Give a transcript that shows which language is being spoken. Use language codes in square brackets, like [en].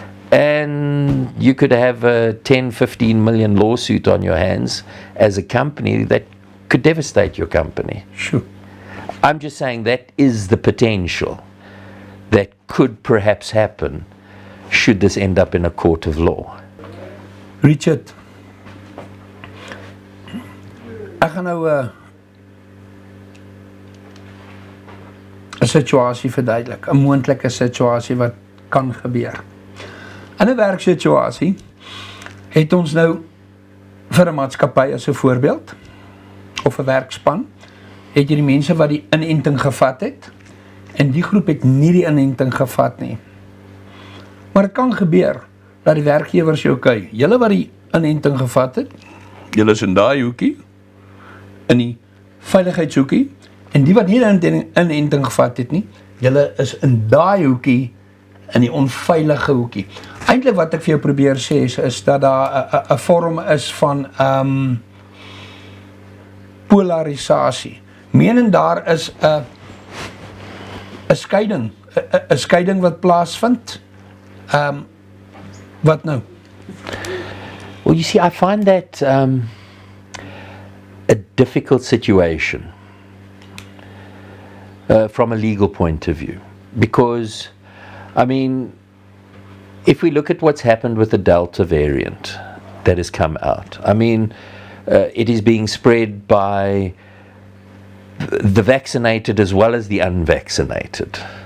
[en] And you could have a 10, 15 million lawsuit on your hands as a company that could devastate your company. Sure. I'm just saying that is the potential that could perhaps happen should this end up in a court of law. [af] Richard, ek gaan nou 'n situasie verduidelik, 'n moontlike situasie wat kan gebeur. In 'n werksituasie het ons nou vir 'n maatskappy as 'n voorbeeld of 'n werkspan, het jy die mense wat die inenting gevat het en die groep het nie die inenting gevat nie. Maar dit kan gebeur dat die werkgewer sê, okay, julle wat die inenting gevat het, julle is in daai hoekie, in die veiligheidshoekie, en die wat nie die inenting gevat het nie, julle is in daai hoekie, in die onveilige hoekie. Eintlik wat ek vir jou probeer sê is dat daar 'n vorm is van polarisasie. Meaning daar is 'n skeiding, 'n skeiding wat plaasvind. Wat nou? [en] Well, you see, I find that a difficult situation from a legal point of view, because, I mean, if we look at what's happened with the Delta variant that has come out, I mean, it is being spread by the vaccinated as well as the unvaccinated.